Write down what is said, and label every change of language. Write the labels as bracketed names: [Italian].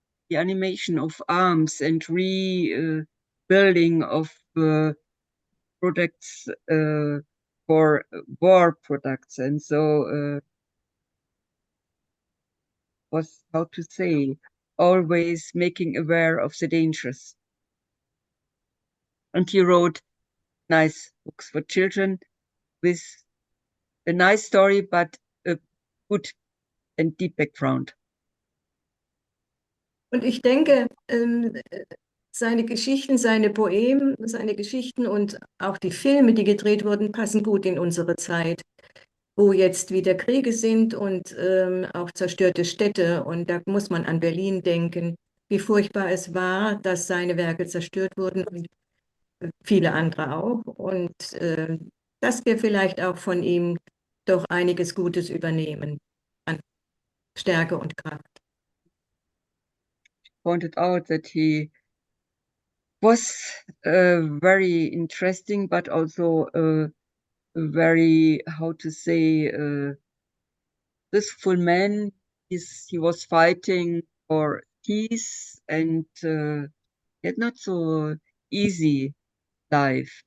[English] reanimation of arms and rebuilding of products for war products, and so was, how to say, always making aware of the dangers. And he wrote nice books for children with a nice story, but a good and deep background. [German] Und ich denke, seine Geschichten, seine Poemen, seine Geschichten und auch die Filme, die gedreht wurden, passen gut in unsere Zeit, wo jetzt wieder Kriege sind und auch zerstörte Städte. Und da muss man an Berlin denken, wie furchtbar es war, dass seine Werke zerstört wurden und viele andere auch. Und dass wir vielleicht auch von ihm doch einiges Gutes übernehmen an Stärke und Kraft. [English] Pointed out that he was very interesting, but also very, how to say, this man. He was fighting for peace, and he had not so easy life.